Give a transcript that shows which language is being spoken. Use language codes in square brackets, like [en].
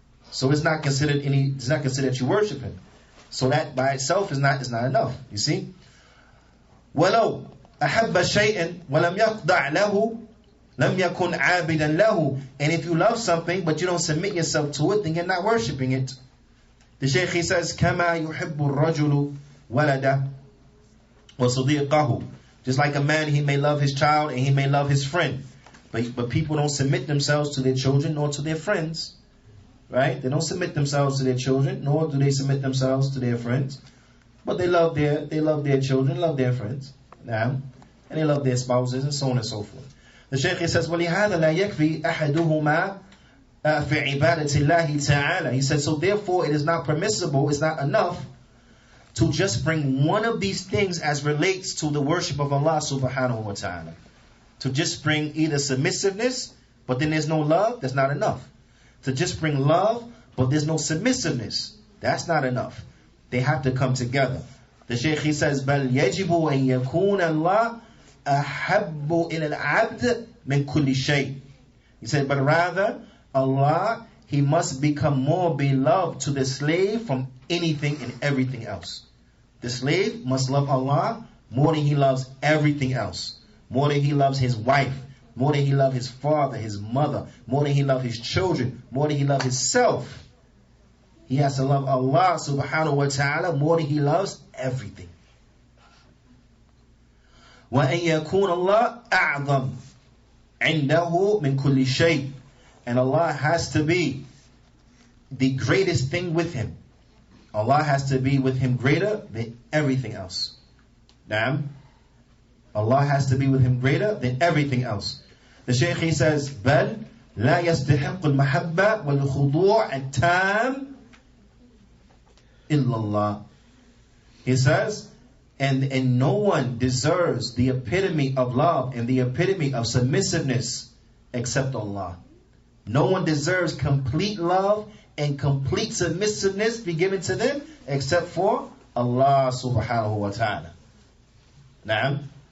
[en] So it's not considered that you worship him. So that by itself is not enough. You see? [ar] وَلَوْ أَحَبَّ شَيْئًا وَلَمْ يَخْضَعْ لَهُ لَمْ يَكُنْ عَابِدًا لَهُ. [en] And if you love something but you don't submit yourself to it, then you're not worshipping it. The Shaykh, he says, [ar] كَمَا يُحِبُّ الرَّجُلُ وَلَدَهُ وَصَدِيقَهُ. [en] Just like a man, he may love his child and he may love his friend. But people don't submit themselves to their children nor to their friends. Right? They don't submit themselves to their children, nor do they submit themselves to their friends. But they love their children, love their friends. And they love their spouses, and so on and so forth. The Shaykh says, [ar] وَلِهَذَا لَا يَكْفِي أَحَدُهُمَا فِي عِبَادَةِ اللَّهِ تَعَالَى. [en] He says, so therefore it is not permissible, it's not enough to just bring one of these things as relates to the worship of Allah subhanahu wa ta'ala. To just bring either submissiveness, but then there's no love, that's not enough. To just bring love, but there's no submissiveness, that's not enough. They have to come together. The Shaykh, he says, [ar] بَلْ يَجِبُ أَن يَكُونَ اللَّهُ أَحَبُّ إِلَى الْعَبْدِ مِنْ كُلِّ شَيْءٍ. [en] He said, but rather, Allah, he must become more beloved to the slave from anything and everything else. The slave must love Allah more than he loves everything else. More than he loves his wife, more than he loves his father, his mother, more than he loves his children, more than he loves himself. He has to love Allah subhanahu wa ta'ala more than he loves everything. [ar] وَأَن يَكُونَ اللَّهُ أَعْظَمْ عِنْدَهُ مِنْ كُلِّ شَيْءٍ. [en] And Allah has to be the greatest thing with him. Allah has to be with him greater than everything else. Naam. Allah has to be with him greater than everything else. The Shaykh, he says, [ar] بَلْ لَا يَسْتَحِقُّ الْمَحَبَّةِ وَالْخُضُوعَ التَّامِ إِلَّا اللَّهِ. [en] He says, and no one deserves the epitome of love and the epitome of submissiveness except Allah. No one deserves complete love and complete submissiveness be given to them except for Allah subhanahu wa ta'ala. Naam.